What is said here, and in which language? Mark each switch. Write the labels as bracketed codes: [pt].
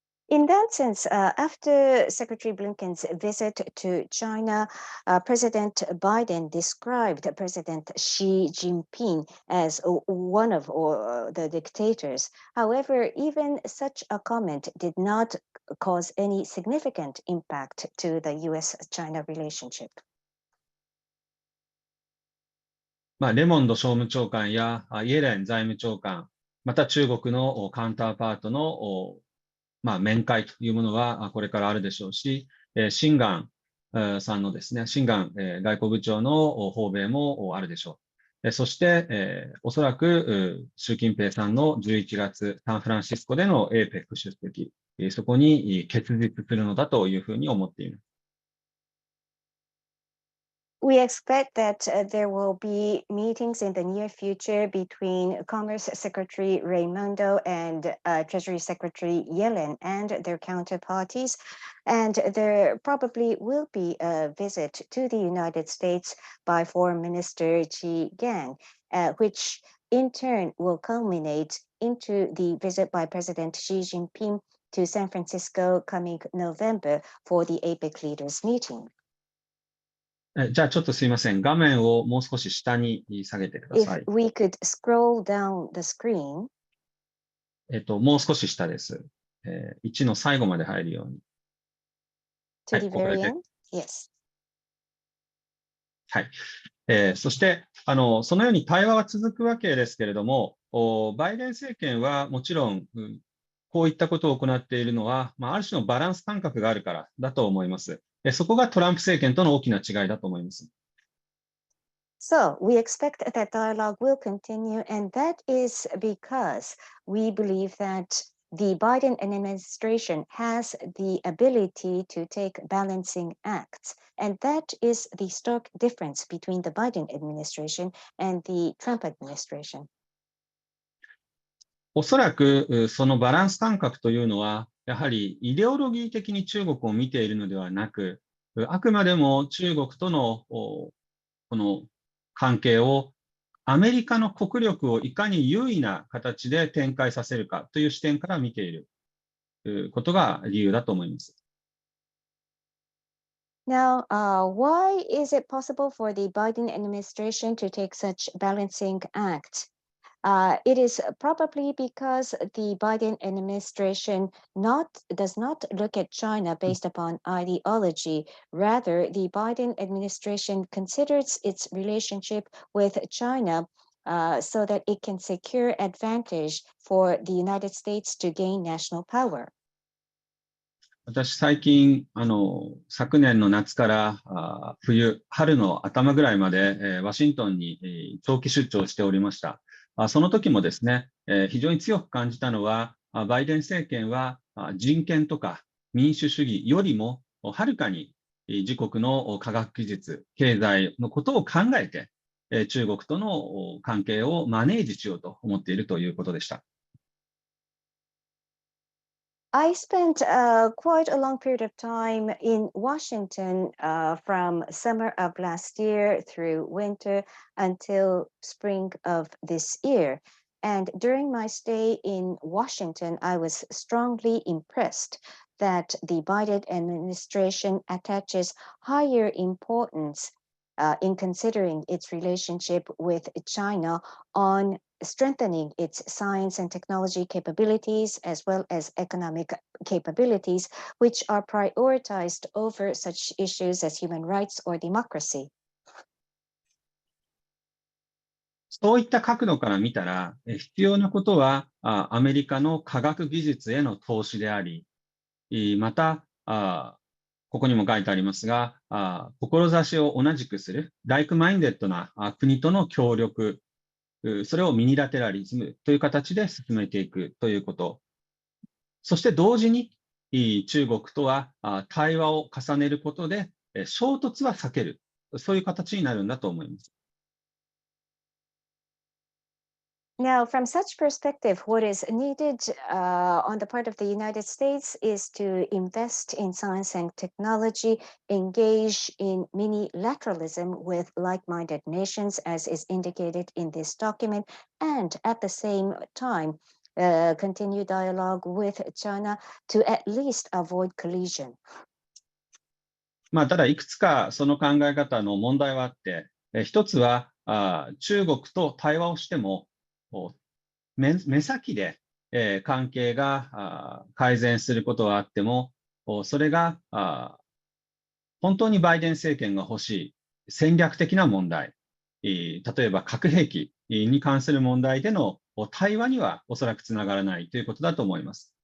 [en] In that sense, after Secretary Blinken's visit to China, President Biden described President Xi Jinping as one of the dictators. However, even such a comment did not cause any significant impact to the U.S. China relationship. [ja] レモンド商務長官やイエレン財務長官、また中国のカウンターパートの面会というものはこれからあるでしょうし、シンガンさんのですね、シンガン外交部長の訪米もあるでしょう。そして、おそらく習近平さんの11月サンフランシスコでの APEC 出席、そこに結実するのだというふうに思っています。 [en] We expect that there will be meetings in the near future between Commerce Secretary Raimondo and Treasury Secretary Yellen and their counterparties. And there probably will be a visit to the United States by Foreign Minister Qi Gang, which in turn will culminate into the visit by President Xi Jinping to San Francisco coming November for the APEC leaders meeting. [ja] じゃあちょっとすいません。画面をもう少し下に下げてください。 [en] If we could scroll down the screen. [ja] もう少し下です。 1の最後まで入るように。 [en] To the very end? Yes. [ja] はい。そして、そのように対話は続くわけですけれども、バイデン政権はもちろん、こういったことを行っているのは、ある種のバランス感覚があるからだと思います。そこがトランプ政権との大きな違いだと思います。 [en] So we expect that dialogue will continue, and that is because we believe that the Biden administration has the ability to take balancing acts, and that is the stark difference between the Biden administration and the Trump administration. [ja] おそらくそのバランス感覚というのは、やはりイデオロギー的に中国を見ているのではなく、あくまでも中国とのこの関係をアメリカの国力をいかに優位な形で展開させるかという視点から見ていることが理由だと思います。 [en] Now, why is it possible for the Biden administration to take such balancing act? It is probably because the Biden administration does not look at China based upon ideology. Rather, the Biden administration considers its relationship with China so that it can secure advantage for the United States to gain national power. [ja] 私、最近、昨年の夏から春の頭ぐらいまで、ワシントンに長期出張しておりました。その時もですね、非常に強く感じたのは、バイデン政権は人権とか民主主義よりもはるかに自国の科学技術、経済のことを考えて、中国との関係をマネージしようと思っているということでした。 [en] I spent quite a long period of time in Washington from summer of last year through winter until spring of this year. And during my stay in Washington, I was strongly impressed that the Biden administration attaches higher importance in considering its relationship with China on strengthening its science and technology capabilities as well as economic capabilities, which are prioritized over such issues as human rights or democracy. [ja] そういった角度から見たら、必要なことはアメリカの科学技術への投資であり、また、ここにも書いてありますが、志を同じくする、ライクマインデッドな国との協力、それをミニラテラリズムという形で進めていくということ。そして同時に、中国とは対話を重ねることで、衝突は避ける、そういう形になるんだと思います。 [en] Now, from such perspective, what is needed on the part of the United States is to invest in science and technology, engage in mini-lateralism with like-minded nations, as is indicated in this document, and at the same time, continue dialogue with China to at least avoid collision. [ja] ただ、いくつかその考え方の問題はあって、一つは中国と対話をしても、目先で関係が改善することはあっても、それが本当にバイデン政権が欲しい戦略的な問題、例えば核兵器に関する問題での対話にはおそらくつながらないということだと思います。